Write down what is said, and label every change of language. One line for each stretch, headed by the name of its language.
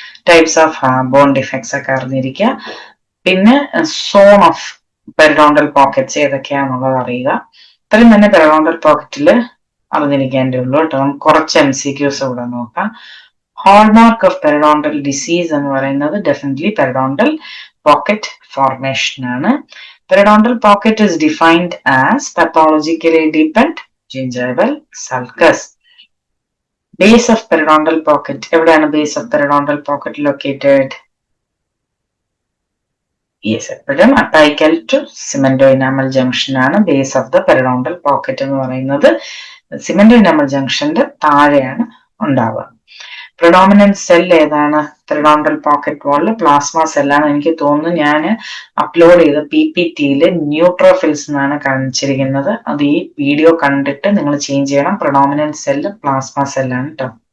Malayalam: Types of bone defects ഒക്കെ അറിഞ്ഞിരിക്കുക. പിന്നെ സോൺ ഓഫ് പെരിഡോണ്ടൽ പോക്കറ്റ്സ് ഏതൊക്കെയാണെന്നുള്ളത് അറിയുക. ഇത്രയും തന്നെ പെരിഡോണ്ടൽ പോക്കറ്റിൽ അറിഞ്ഞിരിക്കേണ്ടതുള്ളൂ കേട്ടോ. നമുക്ക് കുറച്ച് MCQs ഇവിടെ നോക്കാം. ഹോൾമാർക്ക് ഓഫ് പെരിഡോണ്ടൽ ഡിസീസ് എന്ന് പറയുന്നത് ഡെഫിനറ്റ്ലി പെരിഡോണ്ടൽ പോക്കറ്റ് ഫോർമേഷൻ ആണ്.
English: Periodontal pocket is defined as pathologically deepened gingival sulcus. Base of periodontal pocket.
Malayalam: എവിടെയാണ്
English: base of periodontal pocket located?
Malayalam: Yes, എപ്പോഴും apical to cemento-enamel junction ആണ് base of the periodontal pocket എന്ന് പറയുന്നത്. cemento-enamel junctionന്റെ താഴെയാണ് ഉണ്ടാവുക. predominant cell ഏതാണ് periodontal pocket വാളിൽ? Plasma സെല്ലാണ്. എനിക്ക് തോന്നുന്നു ഞാൻ അപ്ലോഡ് ചെയ്ത PPT-യിൽ ന്യൂട്രോഫിൽസ് എന്നാണ് കാണിച്ചിരിക്കുന്നത്. അത് ഈ വീഡിയോ കണ്ടിട്ട് നിങ്ങൾ ചേഞ്ച് ചെയ്യണം. predominant സെല്ല് പ്ലാസ്മ സെല്ലാണ് കേട്ടോ.